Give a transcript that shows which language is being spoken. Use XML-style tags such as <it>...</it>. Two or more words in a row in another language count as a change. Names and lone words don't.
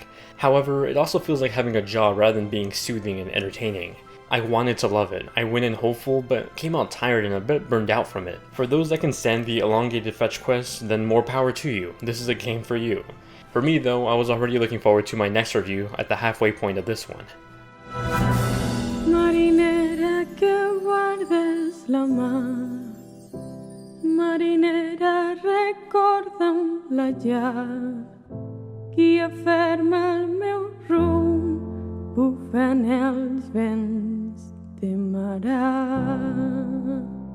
<en>However, it also feels like having a job rather than being soothing and entertaining. I wanted to love it. I went in hopeful, but came out tired and a bit burned out from it. For those that can stand the elongated fetch quests, then more power to you. This is a game for you. For me though, I was already looking forward to my next review at the halfway point of this one.</en> <ca>Marinera que guardes la mar, marinera recorda'm la llar, qui aferma el meu rumb, bufen els vents de marà.</ca>